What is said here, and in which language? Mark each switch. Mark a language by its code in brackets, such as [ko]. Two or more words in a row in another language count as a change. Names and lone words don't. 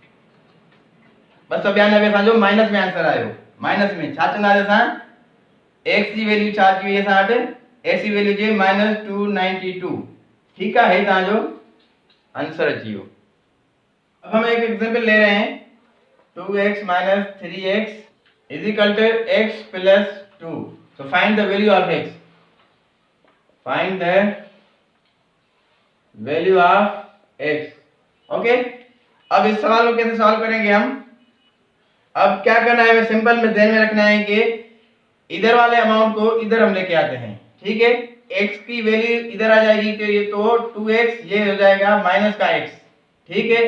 [sd] 292 असांजो माइनस में आंसर आयो। माइनस में छा चवंदासीं असां, x जी वैल्यू छा अची वई असां वटि, x जी वैल्यू जे -292, [ur] ٹھیک ہے، یہ جو [sd] आंसर अची वियो। [ur] اب ہم ایک ایگزامپل لے رہے ہیں, [en] 2x minus 3x is equal to x plus 2, so find the value of x, find the value of x, ओके। [ur] اب اس سوال کو کیسے سالو کریں گے ہم، اب کیا کرنا ہے، سمپل میں دھیان میں رکھنا ہے کہ ادھر والے اماؤنٹ کو ادھر ہم لے کے آتے ہیں، ٹھیک ہے. x کی ویلیو ادھر آ جائے گی، تو یہ تو 2x، یہ ہو جائے گا مائنس کا x، ٹھیک ہے.